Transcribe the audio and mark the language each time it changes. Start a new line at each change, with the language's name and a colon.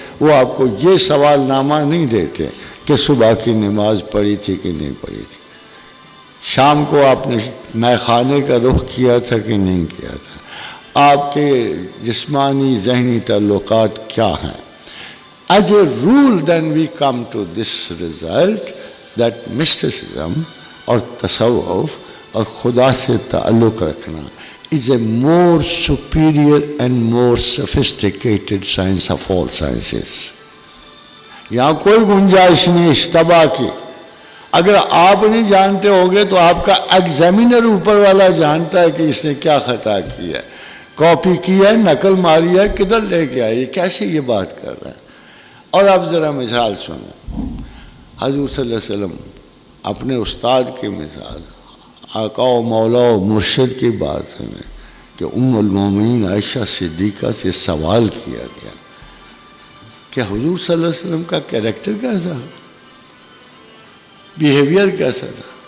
Urdu: وہ آپ کو یہ سوال نامہ نہیں دیتے کہ صبح کی نماز پڑھی تھی کہ نہیں پڑھی تھی، شام کو آپ نے مے خانے کا رخ کیا تھا کہ نہیں کیا تھا، آپ کے جسمانی ذہنی تعلقات کیا ہیں.
English: As a rule, then we come to this result that mysticism
Urdu: اور تصوف اور خدا سے تعلق رکھنا
English: is a more superior and more sophisticated science of all sciences.
Urdu: یہاں کوئی گنجائش نہیں اشتباہ کی. اگر آپ نہیں جانتے ہوگے تو آپ کا ایگزامینر اوپر والا جانتا ہے کہ اس نے کیا خطا کی ہے، کاپی کی ہے، نقل ماری ہے، کدھر لے کے آئی، کیسے یہ بات کر رہا ہے. اور اب ذرا مثال سنیں. حضور صلی اللہ علیہ وسلم اپنے استاد کی مثال، آقا و مولا و مرشد کی بات سنیں کہ ام المومنین عائشہ صدیقہ سے سوال کیا گیا کہ حضور صلی اللہ علیہ وسلم کا کیریکٹر کیسا تھا، بیہیویئر کیسا تھا.